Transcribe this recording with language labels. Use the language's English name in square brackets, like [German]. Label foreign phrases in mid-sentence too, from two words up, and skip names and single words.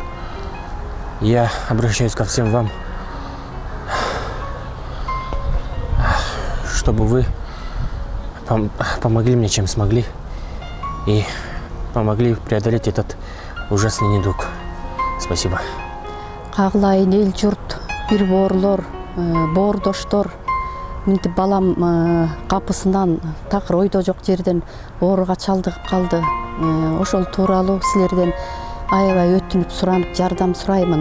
[Russian] Я обращаюсь ко всем вам, чтобы вы помогли мне, чем смогли, и помогли преодолеть этот ужасный недуг. Спасибо. [Kyrgyz] Кагылайын эл журт, бир боорлор, боордоштор, минтип балам капысынан такыр ойдо жок жерден ооруга чалдыгып калды. Ошол тууралуу силерден аябай өтүнүп суранып жардам сураймын.